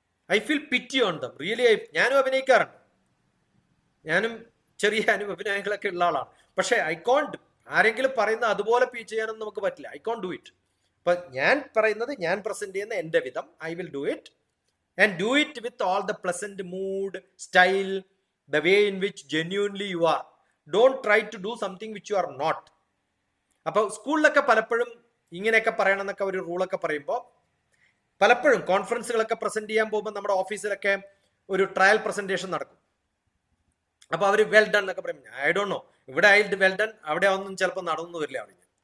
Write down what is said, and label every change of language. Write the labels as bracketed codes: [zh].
[en] I feel pity on them really. [ml] ഞാനും അഭിനയിക്കാറുണ്ട്. ഞാനും ചെറിയ അഭിനയങ്ങളൊക്കെ ഉള്ള ആളാണ്. പക്ഷെ [en] I can't, [ml] ആരെങ്കിലും പറയുന്ന അതുപോലെ ചെയ്യാനൊന്നും നമുക്ക് പറ്റില്ല. [en] I can't do it. [ml] അപ്പൊ ഞാൻ പറയുന്നത്, ഞാൻ പ്രസന്റ് ചെയ്യുന്ന എന്റെ വിധം, [en] I will do it. And do it with all the pleasant mood, style, the way in which genuinely you are. Don't try to do something which you are not. [ml] അപ്പോൾ സ്കൂളിലൊക്കെ പലപ്പോഴും ഇങ്ങനെയൊക്കെ പറയണം എന്നൊക്കെ ഒരു റൂളൊക്കെ പറയുമ്പോൾ പലപ്പോഴും കോൺഫറൻസുകളൊക്കെ പ്രസന്റ് ചെയ്യാൻ പോകുമ്പോൾ നമ്മുടെ ഓഫീസിലൊക്കെ ഒരു ട്രയൽ പ്രസന്റേഷൻ നടക്കും. അപ്പൊ അവർ വെൽ ഡൺ എന്നൊക്കെ പറയും. [en] I don't know, [ml] ഇവിടെ ഐ വെൽ ഡൺ, അവിടെ ഒന്നും ചിലപ്പോൾ നടന്നു വരില്ല അവർ.